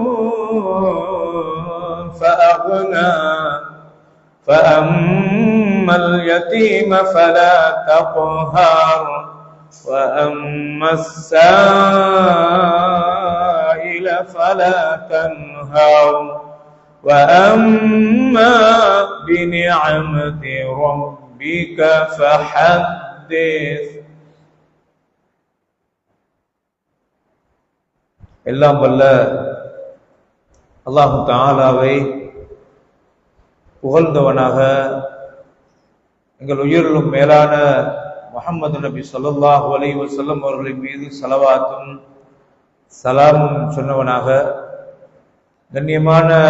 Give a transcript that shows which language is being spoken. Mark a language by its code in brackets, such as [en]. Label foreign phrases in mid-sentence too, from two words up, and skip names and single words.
[ar] فأغنى فأما اليتيم فلا تقهر وأما السائل فلا تنهر وأما بنعمة ربك فحدث [ta] எல்லாம் வல்ல [ar] الله تعالى [ta] புகழ்ந்தவனாக எங்கள் உயிரிலும் மேலான முஹம்மது நபி [ar] صلى الله عليه وسلم [ta] அவர்களின் மீது ஸலவாத்தும் சலாமும் சொன்னவனாக கண்ணியமான